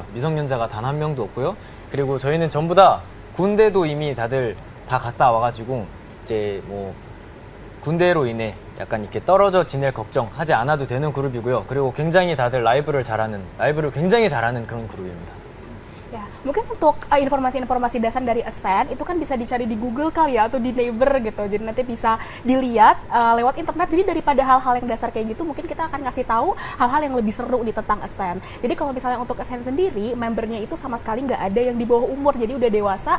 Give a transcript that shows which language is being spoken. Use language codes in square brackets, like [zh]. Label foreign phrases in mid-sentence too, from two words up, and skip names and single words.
[ko] 미성년자가 단 한 명도 없고요. 그리고 저희는 전부 다 군대도 이미 다들 다 갔다 와가지고 이제 뭐 군대로 인해 약간 이렇게 떨어져 지낼 걱정하지 않아도 되는 그룹이고요. 그리고 굉장히 다들 라이브를 굉장히 잘하는 그런 그룹입니다. [id] Ya, mungkin untuk informasi-informasi dasar dari ASEN itu kan bisa dicari di Google kali ya atau di Naver gitu. Jadi nanti bisa dilihat lewat internet. Jadi daripada hal-hal yang dasar kayak gitu, mungkin kita akan ngasih tahu hal-hal yang lebih seru nih tentang ASEN. Jadi kalau misalnya untuk ASEN sendiri, membernya itu sama sekali nggak ada yang di bawah umur, jadi udah dewasa.